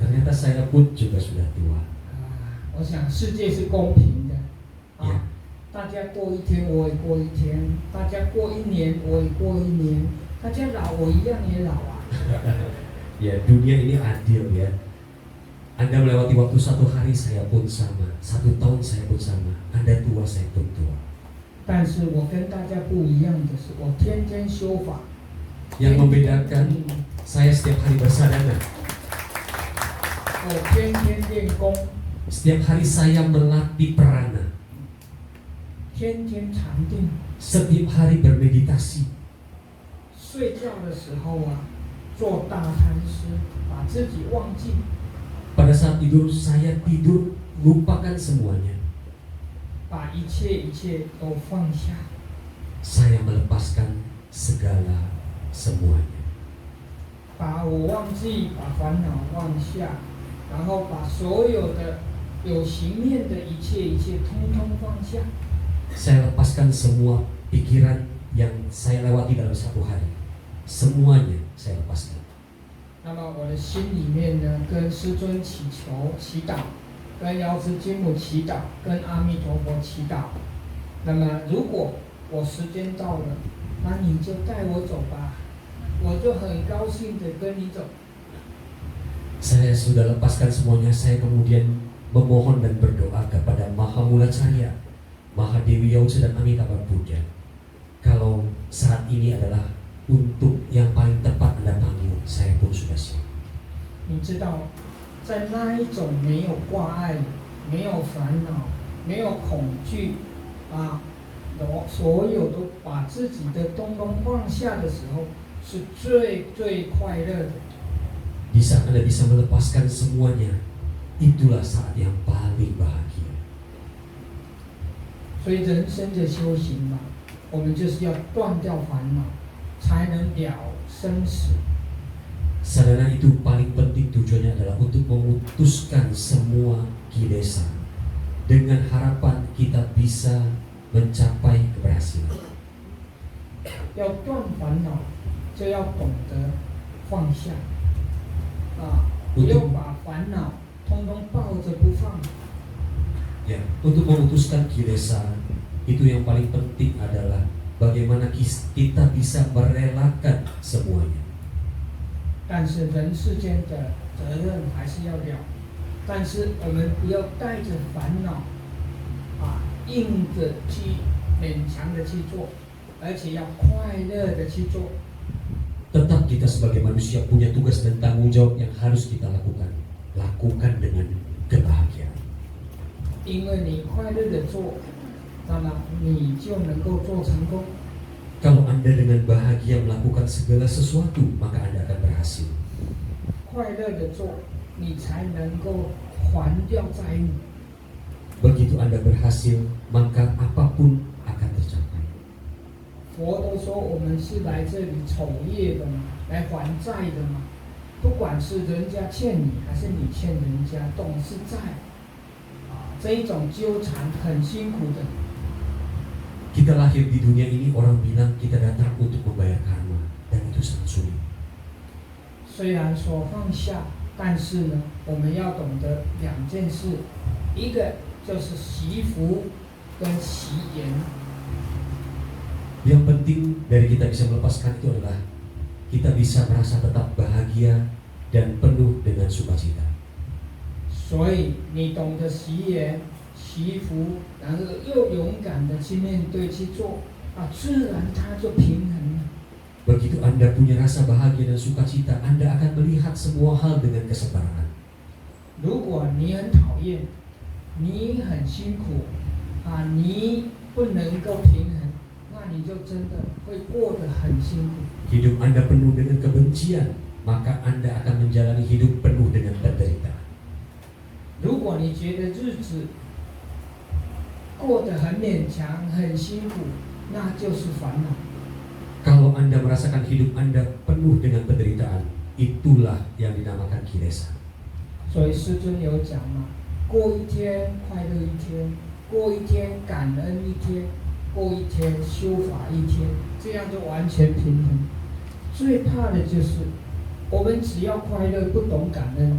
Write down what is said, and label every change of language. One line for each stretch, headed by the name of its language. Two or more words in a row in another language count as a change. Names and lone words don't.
Indonesian: Ternyata saya pun juga sudah tua.
Chinese: 我想世界是公平的，
Indonesian: Ya.
Chinese: 大家过一天我也过一天，大家过一年我也过一年，大家老我一样也老啊。
Indonesian: Ya, dunia ini adil ya. Anda melewati waktu 1 hari, saya pun sama. 1 tahun saya pun sama. Anda tua, saya pun tua.
Chinese: 但是我跟大家不一样的是，我天天修法。
Indonesian: Yang membedakan, saya setiap hari bersadana.
Chinese: 我天天练功，
Indonesian: Setiap hari saya melatih prana.
Chinese: 天天禅定。
Indonesian: Setiap hari bermeditasi.
Chinese: 睡觉的时候做大禅师，把自己忘记。
Indonesian: Pada saat tidur, saya tidur, lupakan semuanya.
Chinese: 把一切都放下。
Indonesian: Saya melepaskan segala semuanya.
Chinese: 把我忘记，把烦恼放下，然后把所有的有形面的一切通通放下。
Indonesian: Saya lepaskan semua pikiran yang saya lewati dalam satu hari, semuanya saya lepaskan.
Chinese: 那么我的心里面呢，跟师尊祈求、祈祷，跟瑶池金母祈祷，跟阿弥陀佛祈祷。那么如果我时间到了，那你就带我走吧，我就很高兴的跟你走。
Indonesian: Saya sudah lepaskan semuanya, saya kemudian memohon dan berdoa kepada Maha Mula Carya, Maha Dewi Yauce dan Amitabha Buddha. Kalau saat ini adalah untuk yang paling tepat Anda panggil, saya pun sudah siap.
Chinese: 你知道，在那一种没有挂碍、没有烦恼、没有恐惧啊，所有都把自己的东东放下的时候，是最最快乐的。
Indonesian: Di saat Anda bisa melepaskan semuanya, itulah saat yang paling bahagia.
Chinese: 所以人生的修行嘛，我们就是要断掉烦恼，才能了生死。
Indonesian: Sadana itu paling penting tujuannya adalah untuk memutuskan semua kilesa dengan harapan kita bisa mencapai keberhasilan.
Chinese: 要断烦恼，就要懂得放下啊，不要把烦恼通通抱着不放。
Indonesian: Ya, untuk memutuskan kilesa itu yang paling penting adalah bagaimana kita bisa merelakan semuanya.
Chinese: 但是人世间的责任还是要了，但是我们不要带着烦恼啊，硬着去勉强的去做，而且要快乐的去做。
Indonesian: Tetap kita sebagai manusia punya tugas dan tanggung jawab yang harus kita lakukan. Lakukan dengan kebahagiaan.
Chinese: 因为你快乐的做，那么你就能够做成功。
Indonesian: Kalau Anda dengan bahagia melakukan segala sesuatu, maka Anda akan berhasil.
Chinese: 快乐的做，你才能够还掉债务。
Indonesian: Begitu Anda berhasil, maka apapun akan tercapai.
Chinese: 佛都说我们是来这里守业的嘛，来还债的嘛。不管是人家欠你，还是你欠人家，都是债。啊，这一种纠缠很辛苦的。
Indonesian: Kita lahir di dunia ini, orang bilang kita datang untuk membayar karma, dan itu sangat sulit.
Chinese: 虽然说放下，但是呢，我们要懂得两件事，一个就是惜福跟惜言。
Indonesian: Yang penting dari kita bisa melepaskan itu adalah kita bisa merasa tetap bahagia dan penuh dengan sukacita.
Chinese: 所以你懂得惜言、惜福，然后又勇敢的去面对去做，啊，自然它就平衡了。
Indonesian: Begitu Anda punya rasa bahagia dan sukacita, Anda akan melihat semua hal dengan kesetaraan.
Chinese: 如果你很讨厌，你很辛苦，啊，你不能够平衡，那你就真的会过得很辛苦。
Indonesian: Hidup Anda penuh dengan kebencian, maka Anda akan menjalani hidup penuh dengan penderitaan.
Chinese: 如果你觉得日子过得很勉强、很辛苦，那就是烦恼。
Indonesian: Kalau Anda merasakan hidup Anda penuh dengan penderitaan, itulah yang dinamakan kilesa.
Chinese: 所以师尊有讲嘛，过一天快乐一天，过一天感恩一天，过一天修法一天，这样就完全平衡。最怕的就是我们只要快乐，不懂感恩。